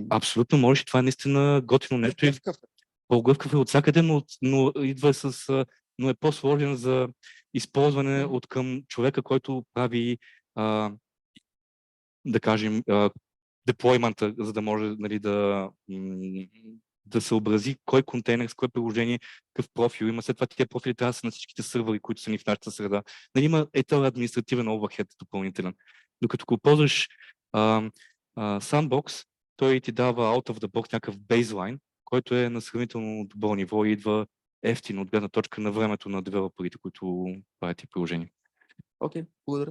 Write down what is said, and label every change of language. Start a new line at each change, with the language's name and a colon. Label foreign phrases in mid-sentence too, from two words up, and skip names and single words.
Bulgarian: Абсолютно можеш, това е наистина готино нещо. По-гъвкав е от всякъде, но идва но е по-сложен за използване от към човека, който прави, да кажем, деплоймента, за да може, нали, да съобрази кой контейнер, с кое приложение, какъв профил има. След това тия профили трябва да са на всичките сървъри, които са ни в нашата среда. Нали, има този административен overhead допълнителен. Докато го ползваш Sandbox, той ти дава
English: out of the box
Bulgarian: някакъв бейзлайн, който е на сравнително добро ниво и идва ефтино от гледна точка на времето на девелоперите, които правят ти приложения. Окей, благодаря.